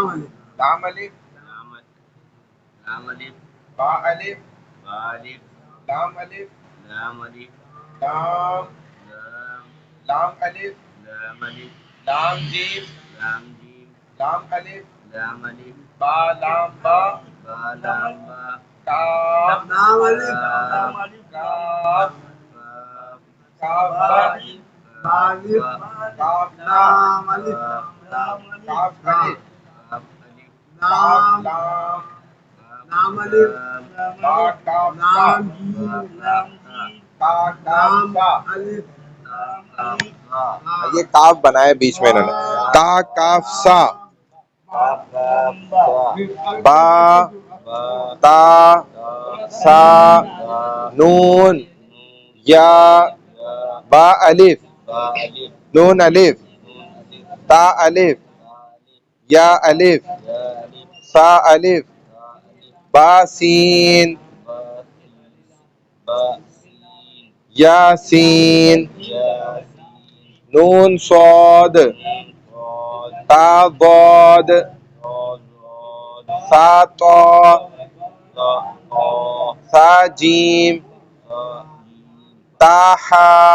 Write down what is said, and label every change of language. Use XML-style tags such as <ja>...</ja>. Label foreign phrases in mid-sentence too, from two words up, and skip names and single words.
<ur>لام الف لام الف با الف با الف لام الف لام الف لام لام لام الف لام الف لام جیم لام جیم لام الف لام الف با لام با با لام با کاف نام کاف کاف کاف با الف کاف نام الف کاف الف کاف الف کاف نام لام نام الف با کاف سا نام جیم کا کاف نام سا. الف یہ کاف بنایا بیچ میں انہوں نے, کا کاف سا با تا سا نون یا با الف نون الف تا الف یا الف سا الف با سین یا سین نون صاد تا ضاد سا طا سا جیم تا حا.</ur>